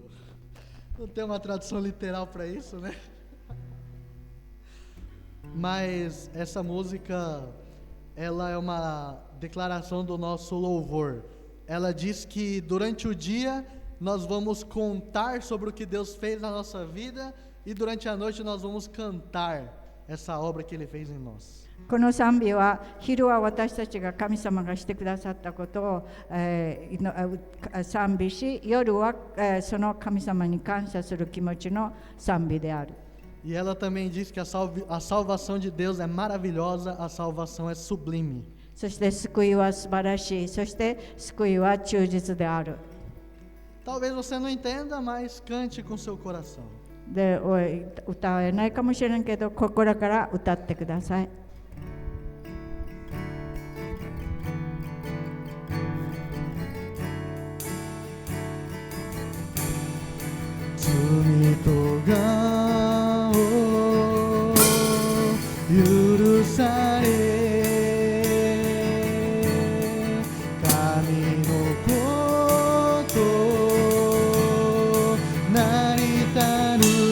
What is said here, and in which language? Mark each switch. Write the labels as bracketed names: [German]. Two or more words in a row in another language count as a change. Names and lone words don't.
[Portuguese] Não tem uma tradução literal para isso, né? Mas essa música, ela é uma declaração do nosso louvor. Ela diz que durante o dia nós vamos contar sobre o que Deus fez na nossa vida e durante a noite nós vamos cantar essa obra que Ele fez em nós. [Japanese] この賛美は昼は私たちが神様がしてくださったことを、賛美し、夜は、その神様に感謝する気持ちの賛美である。 [Portuguese] E ela também diz que a salvação de Deus é maravilhosa, a salvação é sublime. [Japanese] そして救いは素晴らしい、そして救いは忠実である。 [Portuguese] Talvez você não entenda, mas cante com seu coração. [Japanese] で、歌えないかもしれんけど、心から歌ってください。罪とがを許され神のことなりたる